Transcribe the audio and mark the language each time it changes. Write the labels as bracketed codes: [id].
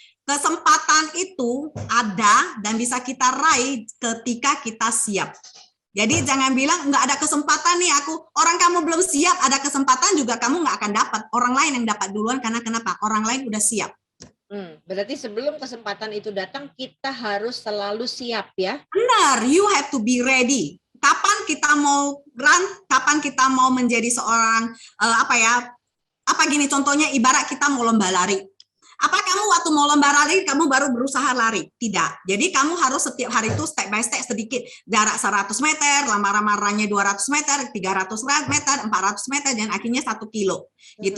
[id] Kesempatan itu ada dan bisa kita raih ketika kita siap. Jadi jangan bilang nggak ada kesempatan nih aku. Orang kamu belum siap, ada kesempatan juga kamu nggak akan dapat. Orang lain yang dapat duluan karena kenapa? Orang lain udah siap. Berarti sebelum kesempatan itu datang, kita harus selalu siap ya? Benar, [en] you have to be ready. [id] Kapan kita mau run? Kapan kita mau menjadi seorang apa gini contohnya ibarat kita mau lomba lari. Apa kamu waktu mau lomba lari, kamu baru berusaha lari? Tidak. Jadi kamu harus setiap hari itu [en] step by step [id] sedikit. Jarak 100 meter, lama-lamanya 200 meter, 300 meter, 400 meter, dan akhirnya 1 kilo. Gitu.